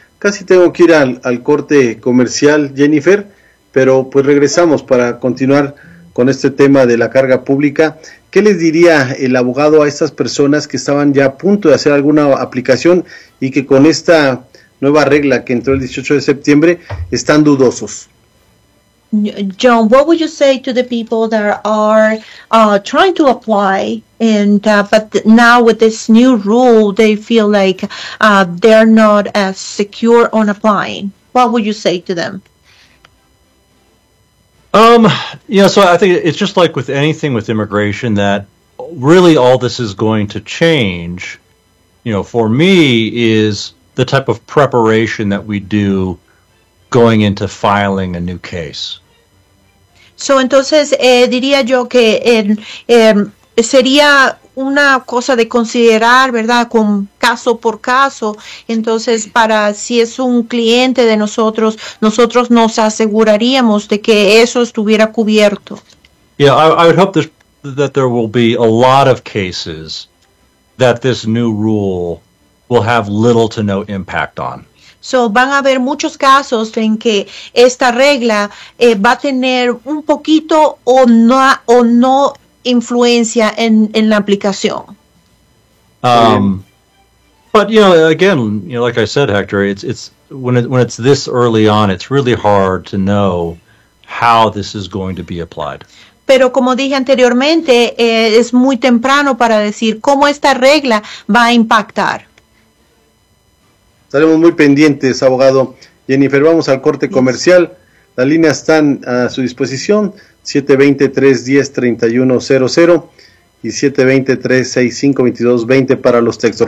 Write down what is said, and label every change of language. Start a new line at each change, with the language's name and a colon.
Spanish: Casi tengo que ir al corte comercial, Jennifer, pero pues regresamos para continuar con este tema de la carga pública. ¿Qué les diría el abogado a estas personas que estaban ya a punto de hacer alguna aplicación y que con esta nueva regla que entró el 18 de septiembre están dudosos?
English: John, what would you say to the people that are trying to apply and but now with this new rule they feel like they're not as secure on applying? What would you say to them? So I think it's just like with anything with immigration that really all this is going to change, you know, for me is the type of preparation that we do going into filing a new case.
Spanish: So, entonces, diría yo que sería una cosa de considerar, ¿verdad?, con caso por caso. Entonces, para si es un cliente de nosotros, nosotros nos aseguraríamos de que eso estuviera cubierto.
English: Yeah, I would hope that there will be a lot of cases that this new rule will have little to no impact on.
Spanish: So, van a haber muchos casos en que esta regla va a tener un poquito o no influencia en la aplicación.
English: But you know, again, you know, like I said, Hector, it's when it's this early on, it's really hard to know how this is going to be applied.
Spanish: Pero como dije anteriormente, es muy temprano para decir cómo esta regla va a impactar. Estaremos muy pendientes, abogado Jennifer. Vamos al corte comercial. Las líneas están a su disposición, 720-310-3100 y 720-365-2220 para los textos.